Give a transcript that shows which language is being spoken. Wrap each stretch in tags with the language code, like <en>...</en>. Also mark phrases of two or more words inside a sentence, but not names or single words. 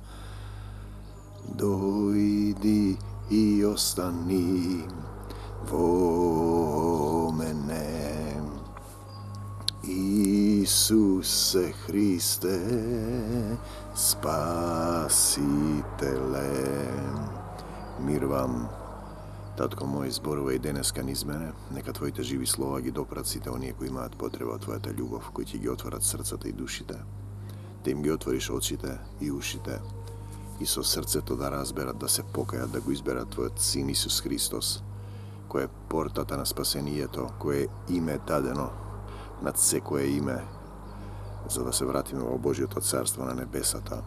<mk>Dojdi i ostani vo mene, Isuse Hriste, Spasitele. Mir vam, Tatko moj, zborova i deneska niz mene, neka Tvojite živi slova ги допраците оние кои имаат потреба од Твојата љубов, кои ќе ги отворат срцата и душите, да им ги отвориш очите и ушите и со срцето да разберат, да се покајат, да го изберат Твојот Син Исус Христос, кој е портата на спасението, кој е име дадено над секое име, за да се вратиме во Божјото царство на небесата.</mk>